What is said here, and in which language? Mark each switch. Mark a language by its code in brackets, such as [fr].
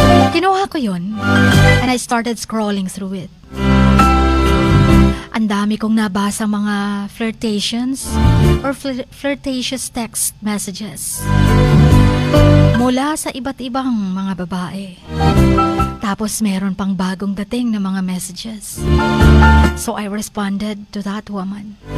[tl] Kinuha ko yun, [en] and I started scrolling through it. [tl] Ang dami kong nabasa mga flirtations or flirtatious text messages mula sa iba't ibang mga babae. Tapos meron pang bagong dating na mga messages. [en] So I responded to that woman.